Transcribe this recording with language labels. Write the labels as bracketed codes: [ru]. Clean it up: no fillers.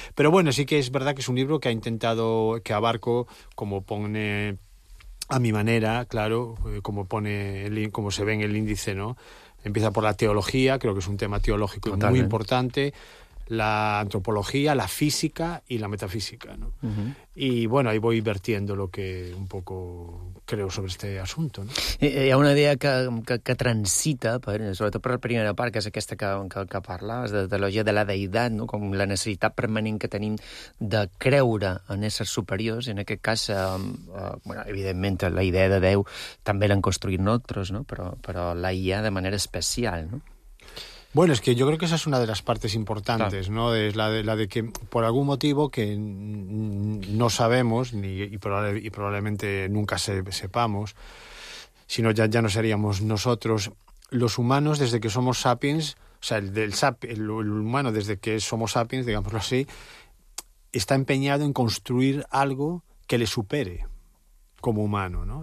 [es] Pero bueno, sí que es verdad que es un libro que ha intentado, que abarco, como pone a mi manera, claro, como pone, como se ve en el índice, ¿no? Empieza por la teología, creo que es un tema teológico Totalmente. Muy importante, la antropología, la física y la metafísica, ¿no? Uh-huh. Y bueno, ahí voy vertiendo lo que un poco creo sobre este asunto, ¿no? [ca] Hi ha una idea que transita, sobretot per la primera part, que és aquesta que parlaves, de teologia de la deïtat, no? Com la necessitat permanent que tenim de creure en éssers superiors, i en aquest cas, bueno, evidentment, la idea de Déu també l'han construït nosaltres, no? Però la IA de manera especial, no? [es] Bueno, es que yo creo que esa es una de las partes importantes, claro. ¿No? Es la de que por algún motivo que no sabemos y probablemente nunca sepamos, si no ya no seríamos nosotros los humanos desde que somos sapiens, o sea, el humano desde que somos sapiens, digámoslo así, está empeñado en construir algo que le supere. como humano, ¿no?